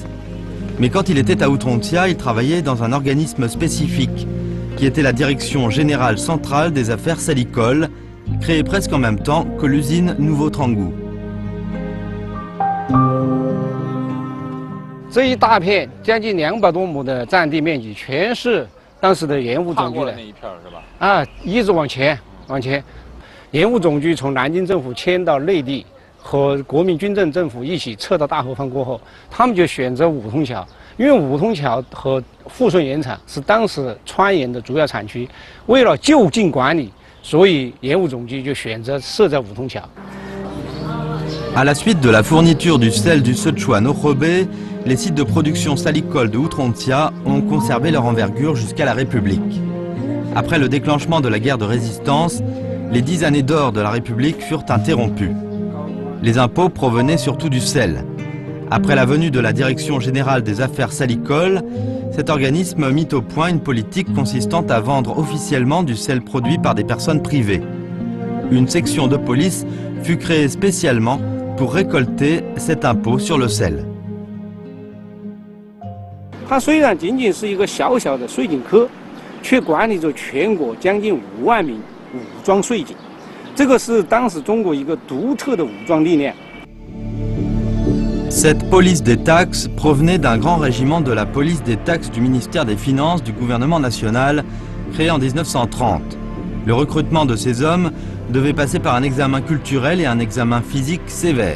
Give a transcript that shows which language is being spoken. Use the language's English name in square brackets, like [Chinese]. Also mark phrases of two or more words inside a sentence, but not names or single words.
[French] Mais quand il était à Utontia, il travaillait dans un organisme spécifique, qui était la Direction Générale Centrale des Affaires Salicoles, créée presque en même temps que l'usine Nouveau Tranggu. [Chinese] 这一大片将近200多亩的占地面积，全是当时的盐务总局的那一片是吧？啊，一直往前。盐务总局从南京政府迁到内地，和国民军政政府一起撤到大后方过后，他们就选择五通桥，因为五通桥和富顺盐场是当时川盐的主要产区，为了就近管理，所以盐务总局就选择设在五通桥。 [French] À la suite de la fourniture du sel du Sichuan au Hebei, les sites de production salicole de Outrontia ont conservé leur envergure jusqu'à la République. Après le déclenchement de la guerre de résistance, les 10 années d'or de la République furent interrompues. Les impôts provenaient surtout du sel. Après la venue de la Direction générale des affaires salicoles, cet organisme mit au point une politique consistant à vendre officiellement du sel produit par des personnes privées. Une section de police fut créée spécialement pour récolter cet impôt sur le sel. [Chinese] 它虽然仅仅是一个小小的税警科，却管理着全国将近5万名武装税警，这个是当时中国一个独特的武装力量。 [French] Cette police des taxes provenait d'un grand régiment de la police des taxes du ministère des Finances du gouvernement national, créé en 1930. Le recrutement de ces hommes devait passer par un examen culturel et un examen physique sévère.